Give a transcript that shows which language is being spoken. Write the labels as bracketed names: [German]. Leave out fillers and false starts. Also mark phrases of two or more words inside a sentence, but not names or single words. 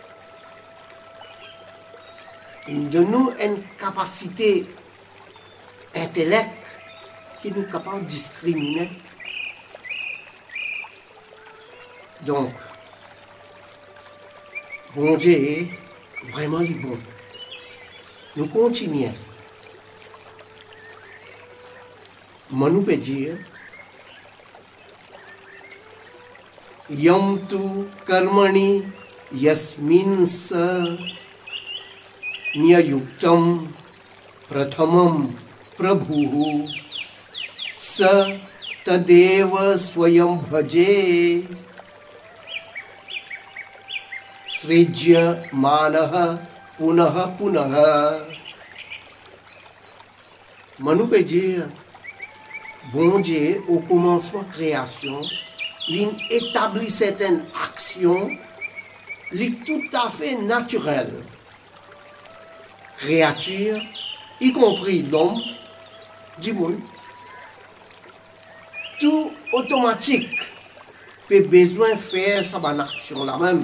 [French] Il nous donne une capacité intellectuelle qui nous est capable de discriminer. Donc, bon Dieu est vraiment le bon. Nous continuons. Mais nous peut dire, [Sanskrit] यं तु कर्मणि यस्मिन् स न्ययुङ्क्त प्रथमं प्रभुः स तदेव स्वयं भेजे सृज्यमानः पुनः पुनः. [French] Manu peut dire, bon Dieu, au commencement de création, il établit certaines actions, tout à fait naturelles. Créature, y compris l'homme, du monde, tout automatique, peut besoin de faire sa bonne action là même.